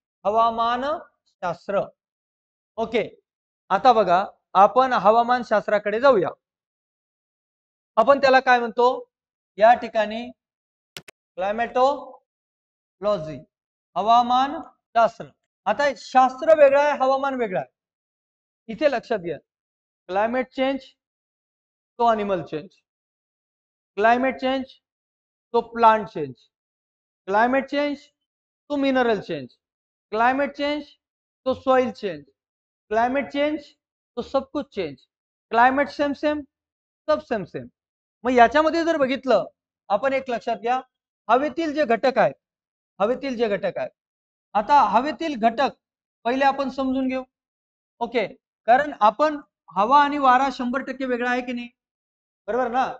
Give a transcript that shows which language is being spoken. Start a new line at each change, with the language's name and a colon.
Marathi: हवामान शास्त्र. ओके, आता बघा आपण हवामान शास्त्राकडे जाऊया. आपण त्याला काय म्हणतो या ठिकाणी? क्लायमेटोलॉजी, हवामान शास्त्र. आता शास्त्र वेगळं आहे, हवामान वेगळं आहे.
Hindi: इथे लक्षात घ्या, क्लायमेट चेंज तो अॅनिमल चेंज, क्लायमेट चेंज तो प्लांट चेंज, क्लायमेट चेंज तो मिनरल चेंज, क्लायमेट चेंज तो सॉइल चेंज, क्लायमेट चेंज तो सब कुछ चेंज, क्लायमेट सेम सेम सब सेम सेम.
Marathi: मग याच्यामध्ये जर बघितलं आपण, एक लक्षात घ्या, हवेतील जे घटक आहेत, हवेतील जे घटक आहेत, आता हवेतील घटक पहिले आपण समजून घेऊ. ओके, कारण आपण हवा आणि वारा 100% वेगळा आहे की नाही? बरोबर ना?